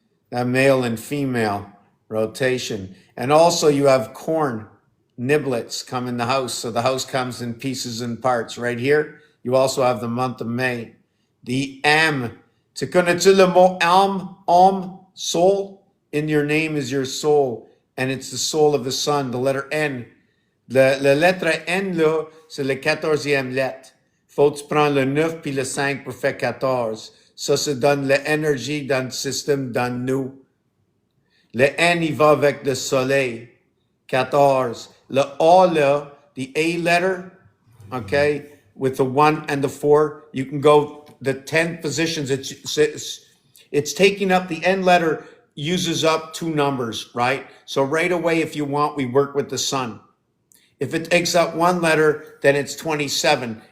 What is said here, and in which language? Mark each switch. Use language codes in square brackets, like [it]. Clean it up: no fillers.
[en] Male and female rotation. And also you have corn, niblets come in the house. So the house comes in pieces and parts. Right here, you also have the month of May. The am. [fr] Tu connais-tu le mot âme, soul? [en] In your name is your soul, and it's the soul of the sun, the letter N. [fr] La lettre N, là, c'est le 14e lettre. Faut que tu prends le 9 puis le 5 pour faire 14. Ça se donne l'énergie dans le système, dans nous. Le N, il va avec le soleil. 14. Le A, là, [en] the A letter, okay, with the 1 and the 4, you can go the 10 positions. It's taking up, the N letter uses up 2 numbers, right? So right away, if you want, we work with the sun. If it takes up 1 letter, then it's 27.